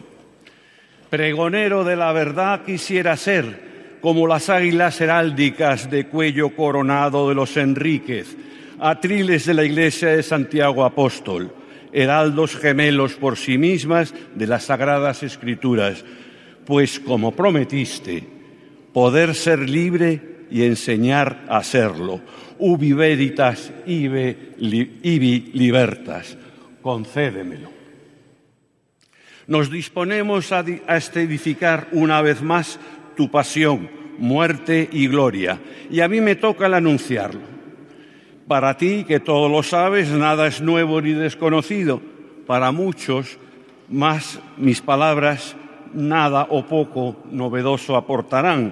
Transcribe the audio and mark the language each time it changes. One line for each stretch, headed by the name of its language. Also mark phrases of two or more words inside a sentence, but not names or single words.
Spanish: Pregonero de la verdad quisiera ser, como las águilas heráldicas de cuello coronado de los Enríquez, atriles de la Iglesia de Santiago Apóstol, heraldos gemelos por sí mismas de las Sagradas Escrituras, pues, como prometiste, poder ser libre y enseñar a serlo.
Latin: Ubi veritas, ibi libertas.
Spanish: Concédemelo. Nos disponemos a edificar una vez más tu pasión, muerte y gloria, y a mí me toca el anunciarlo. Para ti, que todo lo sabes, nada es nuevo ni desconocido. Para muchos, más mis palabras nada o poco novedoso aportarán.